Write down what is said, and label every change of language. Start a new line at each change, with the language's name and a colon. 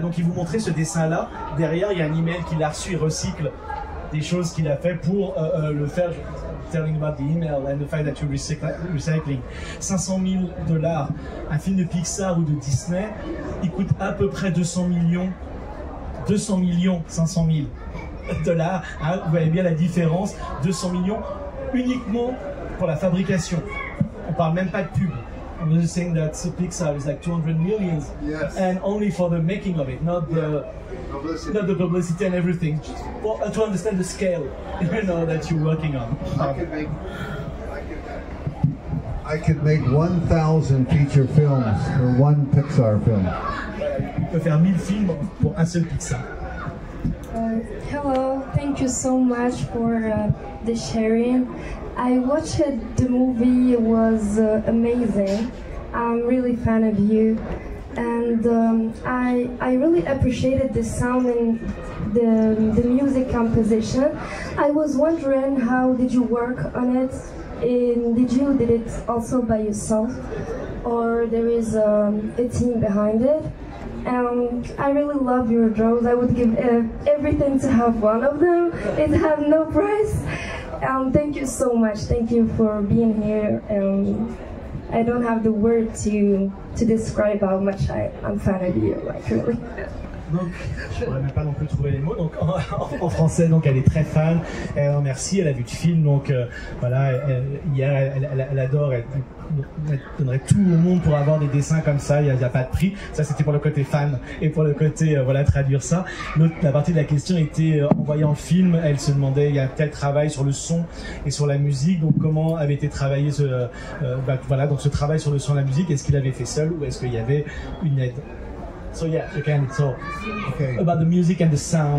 French: Donc, il vous montrait ce dessin-là. Derrière, il y a un email qu'il a reçu. Il recycle des choses qu'il a fait pour le faire.
English: Telling about the email and the fact that you're recycling. $500,000.
French: Un film de Pixar ou de Disney, il coûte à peu près 200 millions, 500,000 $. Hein, vous voyez bien la différence. 200 millions uniquement pour la fabrication. On parle même pas de pub.
English: I'm just saying that Pixar is like 200 million, yes. And only for the making of it, not the publicity and everything. Well, to understand the scale, that you're working on. I could make 1,000 feature films for one Pixar film.
French: On peut faire 1000 films pour un seul Pixar.
English: Hello, thank you so much for the sharing. I watched the movie, it was amazing. I'm really fan of you, and I really appreciated the sound and the music composition. I was wondering, how did you work on it? And did it also by yourself, or there is a team behind it? I really love your drawings. I would give everything to have one of them. It has no price. Thank you so much. Thank you for being here. I don't have the word to describe how much I'm fan of you, like really.
French: Donc, je pourrais même pas non plus trouver les mots. Donc, en français, donc elle est très fan. Elle remercie. Elle a vu le film. Donc, voilà. Hier, elle adore. Elle donnerait tout au monde pour avoir des dessins comme ça. Il n'y a pas de prix. Ça, c'était pour le côté fan et pour le côté voilà, traduire ça. La partie de la question était en voyant le film, elle se demandait, il y a tel travail sur le son et sur la musique. Donc, comment avait été travaillé voilà, donc ce travail sur le son et la musique? Est-ce qu'il avait fait seul ou est-ce qu'il y avait une aide?
English: So yeah, you can talk about the music and the sound.